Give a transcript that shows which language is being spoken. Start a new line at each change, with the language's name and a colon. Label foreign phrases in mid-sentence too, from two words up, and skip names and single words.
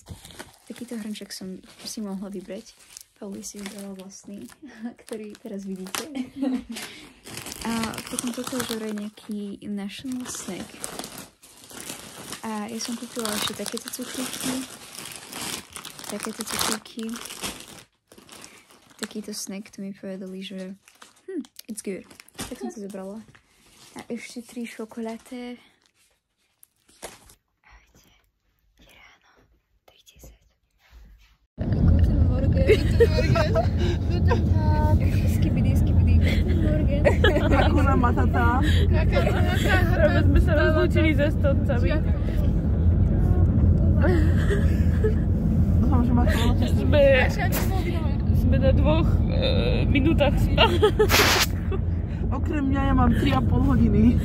Slovak: Takýto hrnček som si mohla vybrať. Pauli si vybrala vlastný, ktorý teraz vidíte. A potom toto je nejaký
English: national snack.
Slovak: A ja som kúpila ešte takéto cukríky. Takýto snack, to mi povedali, že
English: it's good.
Slovak: Tak som to zobrala. A ešte 3 šokoláty. Ahojte, je ráno, 3:10.
German: Guten Morgen. Guten Tag. Skibidi, guten Morgen.
Swahili: Hakuna Matata.
Slovak: Práve sme sa rozlúčili s Estoncami. Sme na 2 minútach spánku. Okrem mňa ja mám 3,5 hodiny.